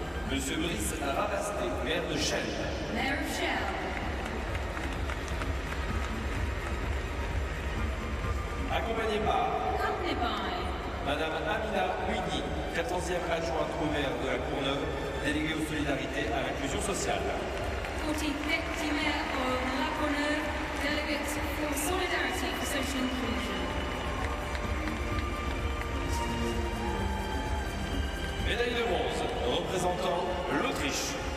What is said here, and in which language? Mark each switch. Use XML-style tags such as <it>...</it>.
<fr>Monsieur Brice Rabasté, maire de Chelles.</fr> <en>Mayor of Chelles.</en> <fr>Accompagné par Madame Amina Ouini, 14e adjointe au maire de la Courneuve, déléguée aux solidarités à l'inclusion sociale.</fr> <en>45th Mayor of La Courneuve, delegate for Solidarity for Social Inclusion.</en> <fr>Médaille de bronze, représentant l'Autriche.</fr>